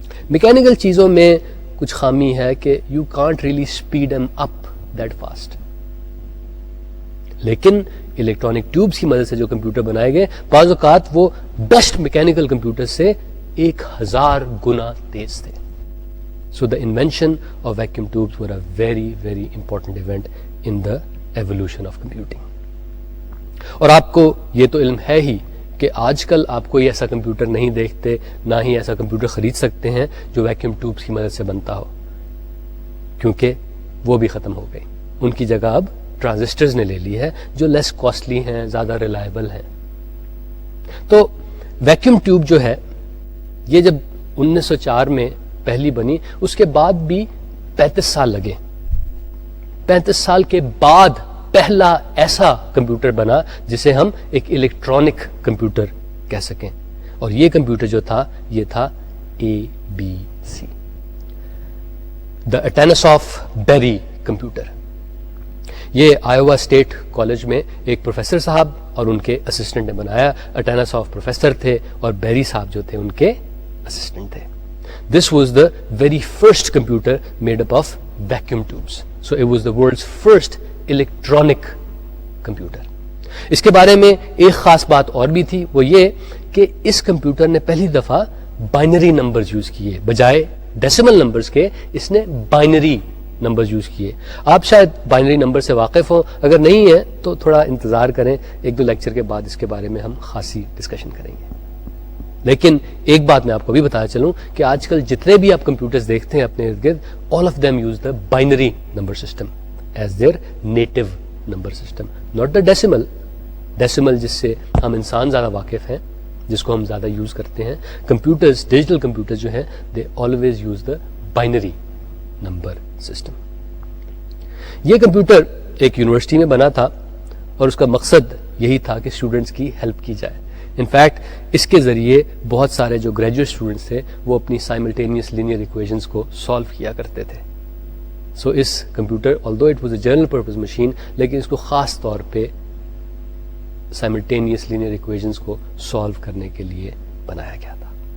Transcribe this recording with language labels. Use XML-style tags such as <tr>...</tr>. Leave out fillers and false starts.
<ur>Mechanical چیزوں میں کچھ خامی ہے کہ</ur> <en>you can't really speed M up that fast,</en> <ur>لیکن الیکٹرانک ٹیوبز کی مدد سے جو کمپیوٹر بنائے گئے بعض اوقات وہ بیسٹ میکینیکل کمپیوٹر سے 1000 گنا تیز تھے.</ur> <en>So the invention of vacuum tubes were a very, very important event in the evolution of computing.</en> <ur>اور آپ کو یہ تو علم ہے ہی کہ آج کل آپ کوئی ایسا کمپیوٹر نہیں دیکھتے, نہ ہی ایسا کمپیوٹر خرید سکتے ہیں جو ویکیوم ٹیوبز کی مدد سے بنتا ہو, کیونکہ وہ بھی ختم ہو گئی. ان کی جگہ اب ٹرانزسٹرز نے لے لی ہے جو لیس کاسٹلی ہیں, زیادہ ریلائبل ہیں. تو ویکیوم ٹیوب جو ہے یہ جب 1904 میں پہلی بنی, اس کے بعد بھی 35 سال لگے. 35 سال کے بعد پہلا ایسا کمپیوٹر بنا جسے ہم ایک الیکٹرانک کمپیوٹر کہہ سکیں, اور یہ کمپیوٹر جو تھا یہ تھا ABC, دا اٹیناسوف بیری کمپیوٹر. یہ آئیوا اسٹیٹ کالج میں ایک پروفیسر صاحب اور ان کے اسسٹنٹ نے بنایا. اٹیناسوف پروفیسر تھے اور بیری صاحب جو تھے ان کے اسسٹنٹ تھے.</ur> <en>This was the very first computer made up of vacuum tubes. So it was the world's first electronic computer.</en> <ur>اس کے بارے میں ایک خاص بات اور بھی تھی, وہ یہ کہ اس کمپیوٹر نے پہلی دفعہ بائنری نمبرز یوز کیے بجائے ڈیسیمل نمبرز کے. اس نے بائنری نمبرز یوز کیے. آپ شاید بائنری نمبر سے واقف ہوں, اگر نہیں ہیں تو تھوڑا انتظار کریں, 1-2 لیکچر کے بعد اس کے بارے میں ہم خاصی ڈسکشن کریں گے. لیکن ایک بات میں آپ کو بھی بتایا چلوں کہ آج کل جتنے بھی آپ کمپیوٹرز دیکھتے ہیں اپنے ارد گرد,</ur> <en>All of them use the binary number system as their native number system, not the decimal.</en> <ur>Decimal جس سے ہم انسان زیادہ واقف ہیں, جس کو ہم زیادہ یوز کرتے ہیں.</ur> <en>Computers, digital computers جو ہیں, they always use the binary number system.</en> <ur>یہ کمپیوٹر ایک یونیورسٹی میں بنا تھا اور اس کا مقصد یہی تھا کہ اسٹوڈنٹس کی ہیلپ کی جائے. انفیکٹ اس کے ذریعے بہت سارے جو گریجویٹ اسٹوڈنٹس تھے وہ اپنی سائملٹینیس لینئر ایکویشنز کو سالو کیا کرتے تھے. سو اس computer</ur> <en>although it was a general purpose machine,</en> <ur>لیکن اس کو خاص طور پہ سائملٹینیس لینئر ایکویشنز کو سالو کرنے کے لیے بنایا گیا تھا.</ur>